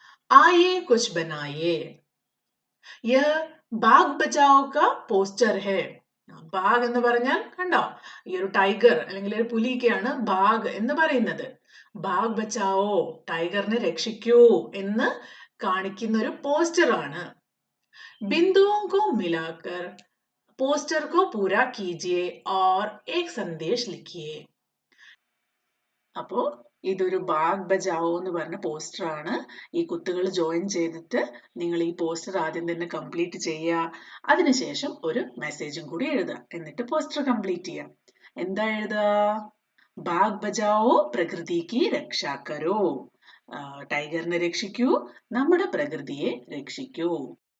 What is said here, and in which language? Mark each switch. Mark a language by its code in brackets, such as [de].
[hi] ആയേ കുച്ച് ബനായേ, യഹ് ബാഗ് ബച്ചാവോ കാ പോസ്റ്റർ ഹേ. [ml] ബാഗ് എന്ന് പറഞ്ഞാൽ കണ്ടോ, ഈ ഒരു ടൈഗർ അല്ലെങ്കിൽ ഒരു പുലിക്കാണ് ബാഗ് എന്ന് പറയുന്നത്. ബാഗ് ബച്ചാവോ, ടൈഗറിനെ രക്ഷിക്കൂ എന്ന് കാണിക്കുന്ന ഒരു പോസ്റ്റർ ആണ്. [hi] ബിന്ദുओं को मिलाकर पोस्टर को पूरा कीजिए और एक संदेश लिखिए. [ml] അപ്പോ ഇതൊരു ബാഗ് ബജാവോ എന്ന് പറഞ്ഞ പോസ്റ്റർ ആണ്. ഈ കുത്തുകൾ ജോയിൻ ചെയ്തിട്ട് നിങ്ങൾ ഈ പോസ്റ്റർ ആദ്യം തന്നെ കംപ്ലീറ്റ് ചെയ്യുക. അതിനുശേഷം ഒരു മെസ്സേജും കൂടി എഴുതുക. എന്നിട്ട് പോസ്റ്റർ കംപ്ലീറ്റ് ചെയ്യുക. എന്താ എഴുതുക? [hi] ബാഗ് ബജാവോ പ്രകൃതിക്ക് രക്ഷാ കരോ, [ml] ടൈഗറിനെ രക്ഷിക്കൂ, നമ്മുടെ പ്രകൃതിയെ രക്ഷിക്കൂ.